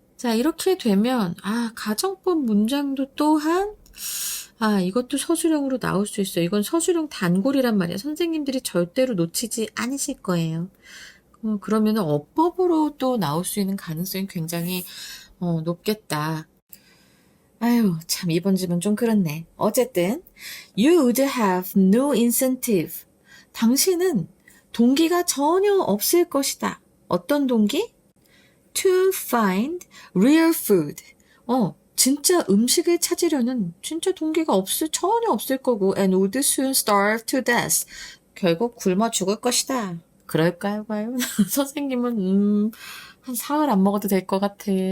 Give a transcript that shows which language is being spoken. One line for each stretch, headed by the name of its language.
Korean: 자, 이렇게 되면 가정법 문장도 또한 이것도 서술형으로 나올 수 있어요. 이건 서술형 단골이란 말이야. 선생님들이 절대로 놓치지 않으실 거예요. 그러면 어법으로 또 나올 수 있는 가능성이 굉장히 높겠다. 아유, 참 이번 질문 좀 그렇네. 어쨌든
English: you would have no incentive.
Korean: 당신은 동기가 전혀 없을 것이다. 어떤 동기?
English: To find real food.
Korean: 진짜 음식을 찾으려는 진짜 동기가 전혀 없을 거고
English: and would soon starve to death.
Korean: 결국 굶어 죽을 것이다. 그럴까요, 과연? 선생님은 한 사흘 안 먹어도 될 것 같아.